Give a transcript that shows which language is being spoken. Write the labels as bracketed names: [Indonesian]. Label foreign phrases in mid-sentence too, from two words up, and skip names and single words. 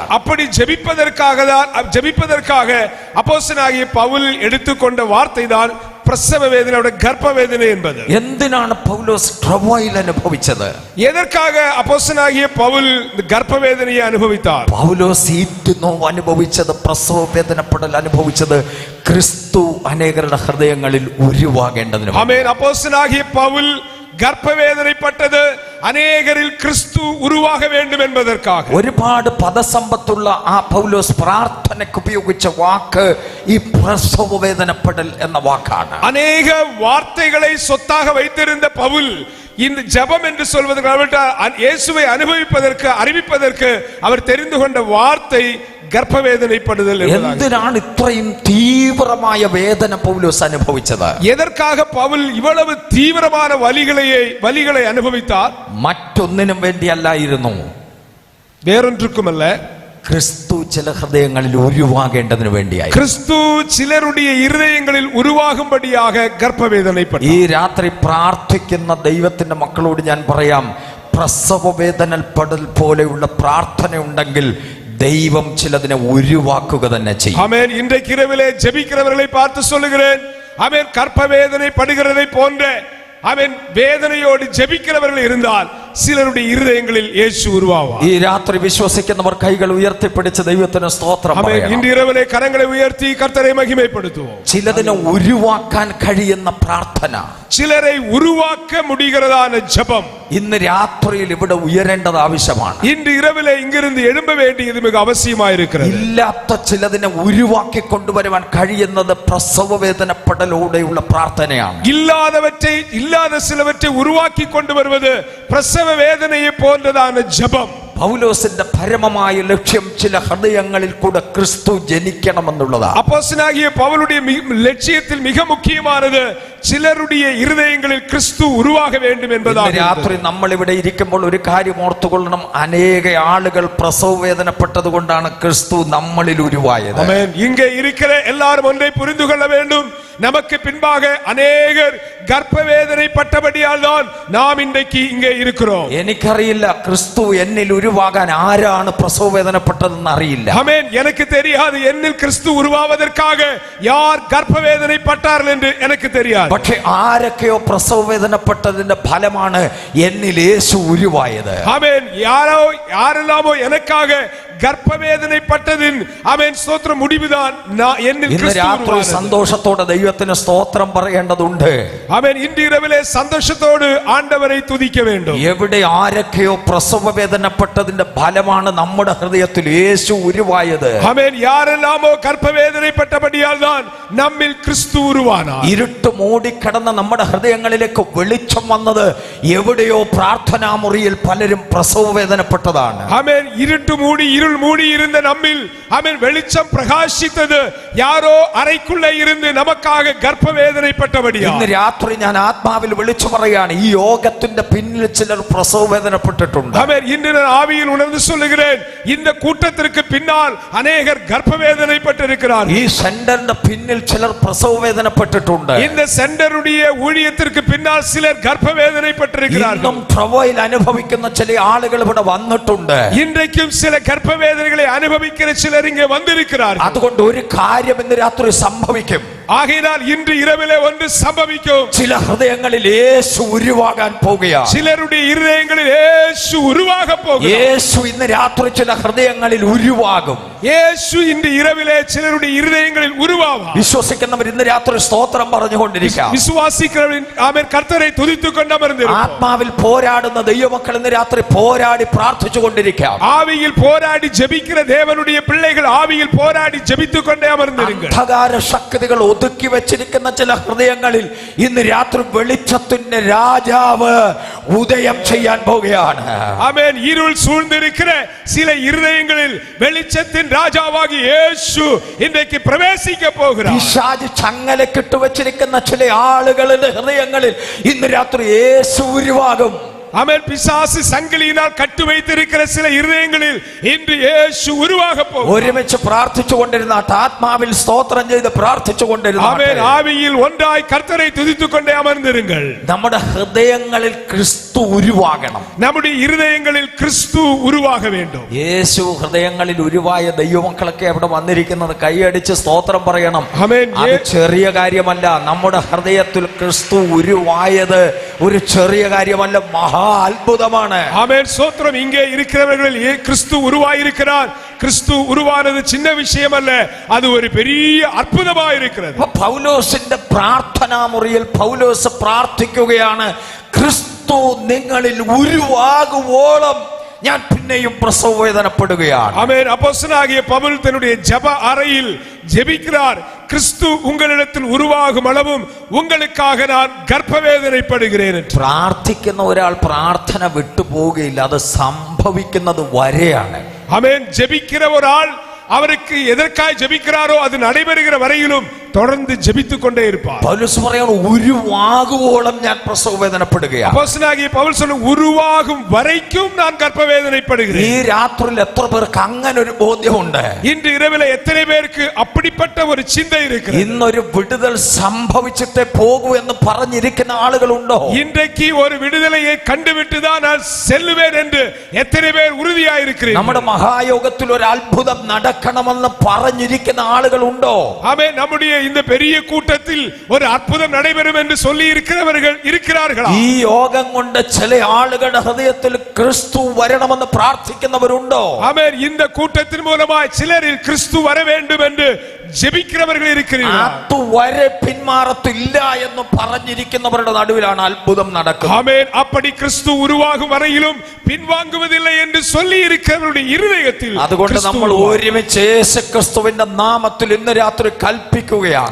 [Tamil] அப்படி ஜெபிப்பதற்காக அப்போஸ்தலனாகிய பவுல் எடுத்துக்கொண்ட வார்த்தை தான் பிரசவ வேதனை, கர்ப்ப வேதனை என்பது. [Malayalam] എന്തിനാണ് പൗലോസ് ട്രവോയിൽ അനുഭവിച്ചത്? [Tamil] எதற்காக அப்போஸ்தலனாகிய பவுல் கர்ப்ப வேதனையை அனுபவித்தார்? [Malayalam] പൗലോസ് ഈറ്റുനോവ് അനുഭവിച്ചത്, പ്രസവ വേദനപ്പെടൽ അനുഭവിച്ചത് ക്രിസ്തു അനേകരുടെ ഹൃദയങ്ങളിൽ ഉരുവാകേണ്ടതിന്. [Tamil] ஆமென். அப்போஸ்தலனாகிய பவுல் கர்ப்ப வேதனைப்பட்டது அநேகரில் கிறிஸ்து உருவாக வேண்டும் என்பதற்காக. [Malayalam] ഒരുപാട് പദസമ്പത്തുള്ള ആ പൗലോസ് പ്രാർത്ഥനയ്ക്ക് ഉപയോഗിച്ച വാക്ക് ഈ പ്രസവ വേദനപ്പെടൽ എന്ന വാക്കാണ്. [Tamil] அநேக வார்த்தைகளை சொத்தாக வைத்திருந்த பவுல் இந்த ஜெபம் என்று சொல்வதற்கு இயேசுவை அனுபவிப்பதற்கு அறிவிப்பதற்கு அவர் தெரிந்து கொண்ட வார்த்தை கர்ப்ப வேதனைப்படுதல். [Malayalam] എന്തിനാണ് ഇത്രയും തീവ്രമായ വേദന പൗലോസ് അനുഭവിച്ചത്? [Tamil] எதற்காக பவுல் இவ்வளவு தீவிரமான வலிகளை அனுபவித்தார்? [Malayalam] മറ്റൊന്നിനും വേണ്ടിയല്ലായിരുന്നു, [Tamil] வேறொன்றுக்குமல்ல, [Malayalam] ക്രിസ്തു ചില ഹൃദയങ്ങളിൽ ഉരുവാകേണ്ടതിന് വേണ്ടിയായി. [Tamil] கிறிஸ்து சிலருடைய இருதயங்களில் உருவாகும்படியாக கர்ப்ப வேதனைப்பட்டார். [Malayalam] ഈ രാത്രി പ്രാർത്ഥിക്കുന്ന ദൈവത്തിന്റെ മക്കളോട് ഞാൻ പറയാം, പ്രസവ വേദനപ്പെടൽ പോലെയുള്ള പ്രാർത്ഥന ഉണ്ടെങ്കിൽ ദൈവം ചിലതിനെ ഉരുവാക്കുക തന്നെ ചെയ്യും. [Tamil] ஆமென். இன்றைக்கு இரவிலே ஜெபிக்கிறவர்களை பார்த்து சொல்லுகிறேன், ஆமென், கர்ப்ப வேதனைப்படுகிறதை போன்ற ஆமென் வேதனையோடு ஜெபிக்கிறவர்கள் இருந்தால் சிலருடைய இருதயங்களில் இயேசு உருவாவார். [Malayalam] ഈ രാത്രി വിശ്വസിക്കുന്നവർ കൈകൾ ഉയർത്തിപ്പിടിച്ച് ദൈവത്തിന് സ്തോത്രം പറയണം. [Tamil] இன்று இரவிலே கரங்களை உயர்த்தி கர்த்தரை மகிமைப்படுத்துவோம். [Malayalam] ചിലതിനെ ഉരുവാക്കാൻ കഴിയുന്ന പ്രാർത്ഥന, [Tamil] சிலரை உருவாக்க முடிகிறதான ஜெபம் [Malayalam] ഇന്ന് രാത്രിയിൽ ഇവിടെ ഉയരേണ്ടത് ആവശ്യമാണ്. [Tamil] இன்று இரவிலே இங்கிருந்து எழும்ப வேண்டியது மிக அவசியமாயிருக்கிறது. [Malayalam] ഇല്ലാത്ത ചിലതിനെ ഉരുവാക്കി കൊണ്ടുവരുവാൻ കഴിയുന്നത് പ്രസവ വേദനപ്പെടലോടെയുള്ള പ്രാർത്ഥനയാണ്. [Tamil] இல்லாத சிலவற்றை உருவாக்கி கொண்டு வருவது பிரசவ வேதனையை போன்றதான ஜெபம். [Malayalam] പൗലോസിന്റെ പരമമായ ലക്ഷ്യം ചില ഹൃദയങ്ങളിൽ കൂടെ ക്രിസ്തു ജനിക്കണമെന്നുള്ളതാണ്. [Tamil] அப்போஸ்தலனாகிய பவுலுடைய லட்சியத்தில் மிக முக்கியமானது சிலருடைய இருதயங்களில் கிறிஸ்து உருவாக வேண்டும் என்பதாக. [Malayalam] രാത്രി നമ്മൾ ഇവിടെ ഇരിക്കുമ്പോൾ ഒരു കാര്യം ഓർത്തുകൊള്ളണം, അനേക ആളുകൾ പ്രസവ വേദനപ്പെട്ടത് കൊണ്ടാണ് ക്രിസ്തു നമ്മളിൽ ഉരുവായത്. [Tamil] ஆமென். இங்கே இருக்கிற எல்லாரும் ஒன்றை புரிந்து கொள்ள வேண்டும், நமக்கு பின்பாக அநேகர் கர்ப்ப வேதனைப்பட்டபடியால் தான் நாம் இன்றைக்கு இங்கே இருக்கிறோம். [Malayalam] എനിക്കറിയില്ല ക്രിസ്തു എന്നിൽ ഉരുവാകാൻ ആരാണ് പ്രസവ വേദനപ്പെട്ടതെന്ന് അറിയില്ല. [Tamil] ஆமென். எனக்கு தெரியாது என்னில் கிறிஸ்து உருவாவதற்காக யார் கர்ப்ப வேதனைப்பட்டார்கள் என்று எனக்கு தெரியாது. [Malayalam] പക്ഷെ ആരൊക്കെയോ പ്രസവ വേദനപ്പെട്ടതിന്റെ ഫലമാണ് എന്നിൽ യേശു ഉരുവായത്. [Tamil] ஆமென். யாரெல்லாமோ எனக்காக கர்ப்ப வேதனைப்பட்டதின் ஆமென் ஸ்தோத்திர முடிவுதான் என்னில் [Malayalam] ഇന്ന് [Tamil] கிறிஸ்து [Malayalam] രാത്രി [Tamil] உருவானது. [Malayalam] സന്തോഷത്തോടെ ദൈവത്തിന് സ്തോത്രം പറയേണ്ടതുണ്ട്. [Tamil] ஆமென். இன்று இரவிலே சந்தோஷத்தோடு ஆண்டவரை துதிக்க வேண்டும். [Malayalam] എവിടെ ആരൊക്കെയോ പ്രസവ വേദനപ്പെട്ടതിന്റെ ഫലമാണ് നമ്മുടെ ഹൃദയത്തിൽ യേശു ഉരുവായത്. [Tamil] ஆமென். யாரெல்லாமோ கர்ப்ப வேதனைப்பட்டபடியால் தான் நம்மில் கிறிஸ்து உருவானார். [Malayalam] ഇരുട്ട് മൂടിക്കിടന്ന നമ്മുടെ ഹൃദയങ്ങളിലേക്ക് വെളിച്ചം വന്നത് എവിടെയോ പ്രാർത്ഥനാ മുറിയിൽ പലരും പ്രസവ വേദനപ്പെട്ടതാണ്. [Tamil] ஆமென். இருள் மூடி இருந்த நம்மில் ஆமென் வெளிச்சம் பிரகாசித்தது யாரோ அறைக்குள்ளே இருந்து நமக்காக உங்களுக்காக கர்ப்ப வேதனைப்பட்டபடியா. [Malayalam] ഇന്ന് രാത്രി ഞാൻ ആത്മാവിൽ വിളിച്ചു പറയാണ്, ഈ യോഗത്തിന്റെ പിന്നിൽ ചിലർ പ്രസവ വേദനപ്പെട്ടിട്ടുണ്ട്. [Tamil] ஆமென். இன்று நான் ஆவியில் உணர்ந்து சொல்லுகிறேன், இந்த கூட்டத்திற்கு பின்னால் அநேகர் கர்ப்ப வேதனைப்பட்டிருக்கிறார்கள். [Malayalam] ഈ സെന്ററിന്റെ പിന്നിൽ ചിലർ പ്രസവ വേദനപ്പെട്ടിട്ടുണ്ട്. [Tamil] இந்த சென்டருடைய ஊழியத்திற்கு பின்னால் சிலர் கர்ப்ப வேதனைப்பட்டிருக்கிறார்கள். [Malayalam] ഇന്നും പ്രവയിൽ അനുഭവിക്കുന്ന ചില ആളുകൾ ഇവിടെ വന്നിട്ടുണ്ട്. [Tamil] இன்றைக்கும் சில கர்ப்ப வேதனைகளை அனுபவிக்கிற சிலர் இங்கே வந்திருக்கிறார்கள். [Malayalam] അതുകൊണ്ട് ഒരു കാര്യം ഇന്ന് രാത്രി സംഭവിക്കും. [Tamil] ஆகையால் இன்று இரவிலே ஒன்று சம்பவிக்கும். [Malayalam] ചില ഹൃദയങ്ങളിൽ യേശു ഉരുവാകാൻ പോകുകയാണ്. [Tamil] சிலருடைய இருதயங்களில் இயேசு உருவாக போகிறார். [Malayalam] യേശു ഇന്ന് രാത്രി ചില ഹൃദയങ്ങളിൽ ഉരുവാകും. [Tamil] இயேசு இன்று இரவிலே சிலருடைய இருதயங்களில் உருவாவார். [Malayalam] വിശ്വസിക്കുന്നവർ ഇന്ന് രാത്രി സ്തോത്രം പറഞ്ഞുകൊണ്ടിരിക്കാം. [Tamil] விசுவாசிக்கிறவர்கள் ஆமென் கர்த்தரை துதித்துக் கொண்டு அமர்ந்திருப்பார். [Malayalam] ആത്മാവിൽ പോരാടുന്ന ദൈവമക്കൾ ഇന്ന് രാത്രി പോരാടി പ്രാർത്ഥിച്ചു കൊണ്ടിരിക്കാം. [Tamil] ஆவியில் போராடி ஜெபிக்கிற தேவனுடைய பிள்ளைகள் ஆவியில் போராடி ஜெபித்துக் கொண்டே அமர்ந்திருங்கள். [Malayalam] അന്ധകാര ശക്തികൾ ഒതുക്കി വെച്ചിരിക്കുന്ന ചില ഹൃദയങ്ങളിൽ ഇന്ന് രാത്രി വെളിച്ചത്തിന്റെ രാജാവ് ഉദയം ചെയ്യാൻ പോവുകയാണ്. [Tamil] ஆமென். இருள் சூழ்ந்திருக்கிற சில இருதயங்களில் வெளிச்சத்தின் ராஜாவாகி இயேசு இன்றைக்கு பிரவேசிக்க போகிறார். [Malayalam] പിശാച് ചങ്ങലക്കിട്ട് വെച്ചിരിക്കുന്ന ചില ആളുകളുടെ ഹൃദയങ്ങളിൽ ഇന്ന് രാത്രി യേശു ഉരുവാകും. [Tamil] ஆமென். பிசாசு சங்கிலியினால் கட்டு வைத்திருக்கிற சில இருதயங்களில் இன்று இயேசு உருவாக போகிறார். [Malayalam] ഒരുമിച്ച് പ്രാർത്ഥിച്ചു കൊണ്ടിരുന്നാട്ട്, ആത്മാവിൽ സ്തോത്രം ചെയ്ത് പ്രാർത്ഥിച്ചു കൊണ്ടിരുന്നാട്ട്, [Tamil] ஆமென். ஆவியில் ஒன்றாய் கர்த்தரை துதித்துக் கொண்டே அமர்ந்திருங்கள். [Malayalam] നമ്മുടെ ഹൃദയങ്ങളിൽ ക്രിസ്തു ഉരുവാകണം. [Tamil] நம்முடைய இருதயங்களில் கிறிஸ்து உருவாக வேண்டும். [Malayalam] യേശു ഹൃദയങ്ങളിൽ ഉരുവായ ദൈവമക്കളൊക്കെ അവിടെ വന്നിരിക്കുന്നത് കൈയടിച്ച് സ്തോത്രം പറയണം. ആമേൻ. അത് ചെറിയ കാര്യമല്ല. നമ്മുടെ ഹൃദയത്തിൽ ക്രിസ്തു ഉരുവായത് ഒരു ചെറിയ കാര്യമല്ല, മഹാ അത്ഭുതമാണ്. [Tamil] ஆமென். ஸ்தோத்திரம். இங்கே இருக்கிறவர்கள் கிறிஸ்து உருவாயிருக்கிறார். கிறிஸ்து உருவானது சின்ன விஷயம் அல்ல, அது ஒரு பெரிய அற்புதமாக இருக்கிறது. [Malayalam] പൗലോസിന്റെ പ്രാർത്ഥനാ മുറിയിൽ പൗലോസ് പ്രാർത്ഥിക്കുകയാണ്, ക്രിസ്തു നിങ്ങളിൽ ഉരുവാകുവോളം ഞാൻ പിന്നെയും പ്രസവ വേദനപ്പെടുകയാണ്. [Tamil] ஆமென். அப்போஸ்தலனாகிய பவுல் தன்னுடைய ஜெப அறையில் ஜெபிக்கிறார். கிறிஸ்து உங்களிடத்தில் உருவாகும் அளவும் உங்களுக்காக நான் கர்ப்ப வேதனைப்படுகிறேன். [Malayalam] പ്രാർത്ഥിക്കുന്ന ഒരാൾ പ്രാർത്ഥന വിട്ടുപോകുകയില്ല, അത് സംഭവിക്കുന്നത് വരെയാണ്. [Tamil] ஆமென். ஜெபிக்கிற ஒரு ஆள் அவருக்கு எதற்காய் ஜெபிக்கிறாரோ அது நடைபெறுகிற வரையிலும் தொடர்ந்து ஜெபித்துக் கொண்டே இருப்பார். [Malayalam] പൗലോസ് പറയുന്നു, ഉരുവാകുവോളം ഞാൻ പ്രസവ വേദനപ്പെടുകയാണ്. [Tamil] அப்போஸ்தலனாகிய பவுல் சொல்லும், உருவாகும் வரைக்கும் நான் கர்ப்ப [Malayalam] ഈ [Tamil] வேதனைப்படுகிறேன். [Malayalam] രാത്രിയിൽ എത്ര പേർക്ക് അങ്ങനെ ഒരു ബോധ്യമുണ്ട്? [Tamil] இன்று இரவிலே எத்தனை பேருக்கு அப்படிப்பட்ட ஒரு சிந்தை இருக்கிறது? [Malayalam] ഇന്നൊരു വിടുതൽ സംഭവിച്ചിട്ടേ പോകൂ എന്ന് പറഞ്ഞിരിക്കുന്ന ആളുകളുണ്ടോ? [Tamil] இன்றைக்கு ஒரு விடுதலையை கண்டுவிட்டுதான் நான் செல்லுவேன் என்று எத்தனை பேர் உறுதியாயிருக்கிறீர்கள்? [Malayalam] നമ്മുടെ മഹായോഗത്തിൽ ഒരു അത്ഭുതം നടക്കണമെന്ന് പറഞ്ഞിരിക്കുന്ന ആളുകളുണ്ടോ? [Tamil] ஆமென். நம்முடைய இந்த பெரிய கூட்டத்தில் ஒரு அற்புதம் நடைபெறும் என்று சொல்லி இருக்கிறவர்கள் இருக்கிறார்களா? [Malayalam] ഈ യോഗം കൊണ്ട് ചില ആളുകളുടെ ഹൃദയത്തിൽ ക്രിസ്തു വരണമെന്ന് പ്രാർത്ഥിക്കുന്നവരുണ്ടോ? [Tamil] ஆமென். இந்த கூட்டத்தின் மூலமாய் சிலரில் கிறிஸ்து வர வேண்டும் என்று ஜெபிக்கிறவர்கள் இருக்கிறீர்களா? [Malayalam] അതുവരെ പിന്മാറത്തില്ല എന്ന് പറഞ്ഞിരിക്കുന്നവരുടെ നടുവിലാണ് അത്ഭുതം നടക്കുന്നത്. [Tamil] ஆமென். அப்படி கிறிஸ்து உருவாகும் வரையிலும் பின்வாங்குவதில்லை என்று சொல்லி இருக்கிறவருடைய இருதயத்தில் [Malayalam] അതുകൊണ്ട് നമ്മൾ ഒരുമിച്ച് യേശു ക്രിസ്തുവിന്റെ നാമത്തിൽ ഇന്ന് രാത്രി കൽപ്പിക്കുകയാണ്.